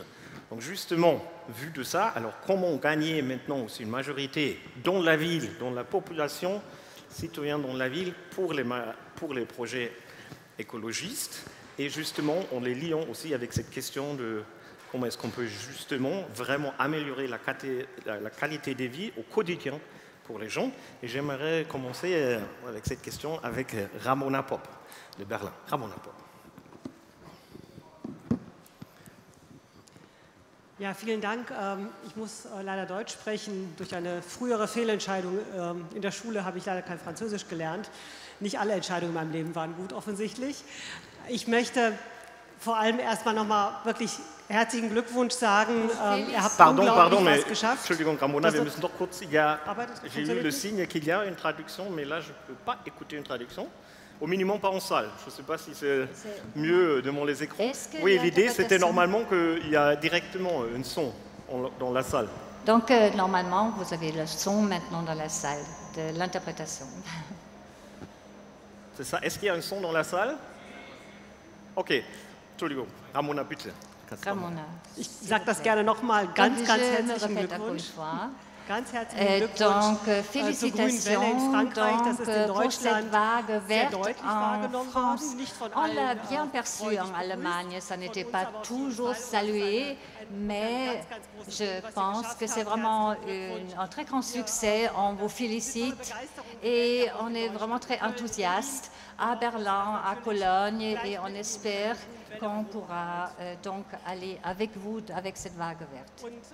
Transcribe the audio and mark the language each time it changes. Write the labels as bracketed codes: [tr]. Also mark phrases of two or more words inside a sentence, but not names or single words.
[fr] Donc justement, vu de ça, alors comment gagner maintenant aussi une majorité dans la ville, dans la population citoyens dans la ville pour les projets écologistes, et justement en les liant aussi avec cette question de comment est-ce qu'on peut justement vraiment améliorer la qualité des vies au quotidien pour les gens. Et j'aimerais commencer avec cette question avec Ramona Popp de Berlin. Ramona Popp. [de] Ja, vielen Dank. Ich muss leider Deutsch sprechen. Durch eine frühere Fehlentscheidung in der Schule habe ich leider kein Französisch gelernt. Nicht alle Entscheidungen in meinem Leben waren gut, offensichtlich. Ich möchte vor allem erstmal nochmal wirklich herzlichen Glückwunsch sagen. Ihr habt unglaublich was geschafft. Entschuldigung, Ramona, wir müssen doch kurz... [fr] J'ai lu le signe qu'il y a une traduction, mais là, je ne peux pas écouter une traduction. Au minimum pas en salle. Je ne sais pas si c'est mieux devant les écrans. Oui, l'idée, c'était normalement qu'il y a directement un son dans la salle. Donc, normalement, vous avez le son maintenant dans la salle de l'interprétation. C'est ça. Est-ce qu'il y a un son dans la salle? [de] Ok. Entschuldigung. Ramona, bitte. Ramona. Ich sage das gerne nochmal. Ganz herzlichen Glückwunsch. Ganz herzlichen Glückwunsch zur grünen Welle in Frankreich. Das ist in Deutschland sehr deutlich wahrgenommen worden. Nicht von allen. [fr] On l'a bien perçu en Allemagne, ça n'était pas toujours salué, mais je pense que c'est vraiment un très grand succès. On vous félicite et on est vraiment très enthousiaste à Berlin, à Cologne, et on espère qu'on pourra donc aller avec vous avec cette vague verte.